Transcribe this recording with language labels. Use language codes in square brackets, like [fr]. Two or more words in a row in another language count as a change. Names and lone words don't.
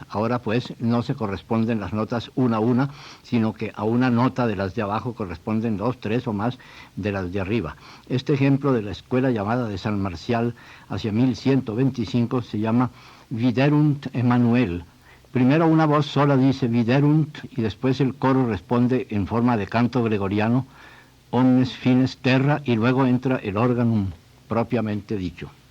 [es] Ahora pues no se corresponden las notas una a una, sino que a una nota de las de abajo corresponden dos, tres o más de las de arriba. Este ejemplo de la escuela llamada de San Marcial hacia 1125 se llama Viderunt Emanuel. Primero una voz sola dice Viderunt y después el coro responde en forma de canto gregoriano [la] Omnes fines terra, [es] y luego entra el órgano propiamente dicho.